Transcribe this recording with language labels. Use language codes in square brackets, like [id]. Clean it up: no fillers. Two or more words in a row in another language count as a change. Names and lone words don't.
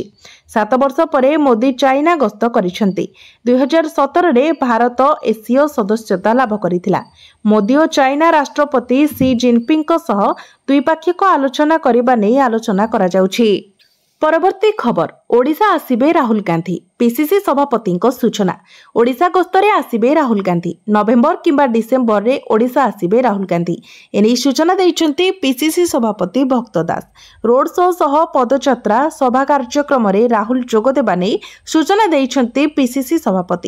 [or] 7 ବର୍ଷ ପରେ ମୋଦି ଚାଇନା ଗସ୍ତ କରିଛନ୍ତି। 2017ରେ ଭାରତ ଏସ୍ସିଓ ସଦସ୍ୟତା ଲାଭ କରିଥିଲା। ମୋଦି ଓ ଚାଇନା ରାଷ୍ଟ୍ରପତି ସି ଜିନପିଙ୍ଗଙ୍କ ସହ ଦ୍ୱିପାକ୍ଷିକ ଆଲୋଚନା କରିବା ନେଇ ଆଲୋଚନା କରାଯାଉଛି। ପରବର୍ତ୍ତୀ ଖବର, ଓଡ଼ିଶା ଆସିବେ ରାହୁଲ ଗାନ୍ଧୀ। ପିସିସି ସଭାପତି ସୂଚନା। ଓଡ଼ିଶା ଗସ୍ତରେ ଆସିବେ ରାହୁଲ ଗାନ୍ଧୀ। ନଭେମ୍ବର କିମ୍ବା ଡିସେମ୍ବର ରେ ଓଡ଼ିଶା ଆସିବେ ରାହୁଲ ଗାନ୍ଧୀ। ଏନେ ସୂଚନା ଦେଇଛନ୍ତି ପିସିସି ସଭାପତି ଭକ୍ତ ଦାସ। [en] road show [or] ସହ ପଦଯାତ୍ରା ସଭା କାର୍ଯ୍ୟକ୍ରମ ରେ ରାହୁଲ ଯୋଗ ଦେବା ନେଇ ସୂଚନା ଦେଇଛନ୍ତି ପିସିସି ସଭାପତି।